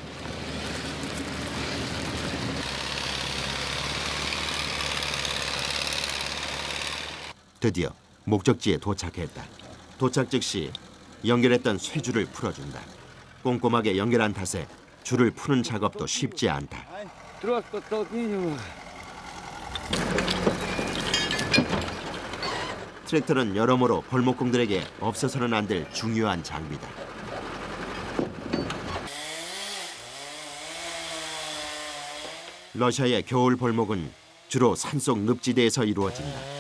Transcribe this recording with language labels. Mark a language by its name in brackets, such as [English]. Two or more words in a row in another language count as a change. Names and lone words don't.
[Korean] 드디어 목적지에 도착했다. 도착 즉시 연결했던 쇠줄을 풀어준다. 꼼꼼하게 연결한 탓에 줄을 푸는 작업도 쉽지 않다. [Russian] Трос подтолкни его. [Korean] 트랙터는 여러모로 벌목공들에게 없어서는 안 될 중요한 장비다. 러시아의 겨울 벌목은 주로 산속 늪지대에서 이루어진다.